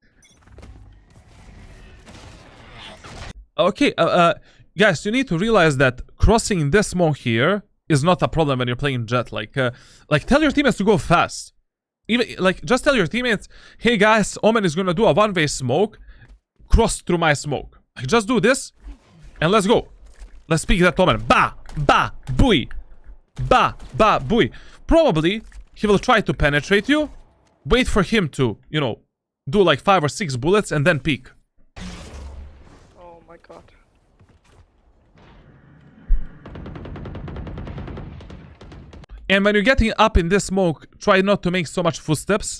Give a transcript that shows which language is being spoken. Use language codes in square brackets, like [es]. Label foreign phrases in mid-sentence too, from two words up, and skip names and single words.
[en] Okay, guys, you need to realize that crossing this smoke here is not a problem when you're playing Jett. Like tell your teammates to go fast. Even like, just tell your teammates, hey guys, Omen is gonna do a one-way smoke, cross through my smoke. Like, just do this, and let's go. Let's pick that Omen. Ba, ba, booey, ba, ba, booey. Probably he will try to penetrate you. Wait for him to, you know, do like 5 or 6 bullets and then peek. Oh my god. And when you're getting up in this smoke, try not to make so much footsteps.